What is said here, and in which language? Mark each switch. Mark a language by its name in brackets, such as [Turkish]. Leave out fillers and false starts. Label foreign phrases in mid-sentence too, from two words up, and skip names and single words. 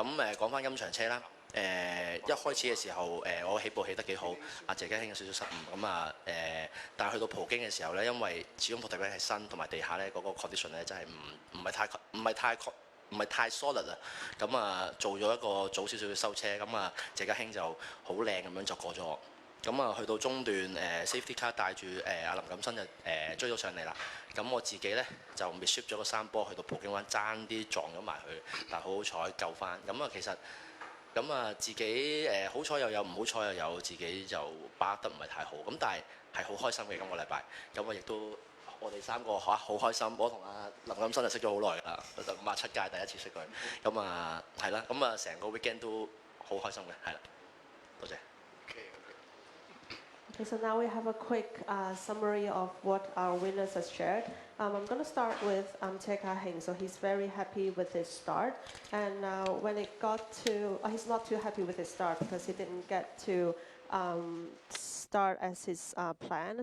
[Cantonese] 咁講翻今場車啦，一開始嘅時候我起步起得幾好，阿謝家興有少少失誤，咁啊但係去到葡京嘅時候咧，因為始終葡地板係新，同埋地下咧嗰個 condition 咧真係唔係太 solid 啊，咁啊做咗一個早少少嘅收車，咁啊謝家興就好靚咁樣就過咗我。咁啊，去到中段 [English] safety car [Cantonese] 帶住阿林錦新就追咗上嚟啦。咁我自己咧就 miss 咗個3波，去到葡京灣爭啲撞咗埋去，但係好好彩救翻。咁啊，其實咁啊自己好彩又有，唔好彩又有，自己就把握得唔係太好。咁但係好開心嘅今個禮拜。咁我亦都我哋3個好開心。我同阿林錦新就識咗好耐㗎啦，就57屆第一次識佢。咁啊係啦，咁啊成個 weekend 都好開心嘅，係啦，多謝。 [English] Okay, so now we have a quick summary of what our winners have shared. I'm going to start with TCR Heng. So he's very happy with his start. And when it got to, he's not too happy with his start because he didn't get to start as his plan.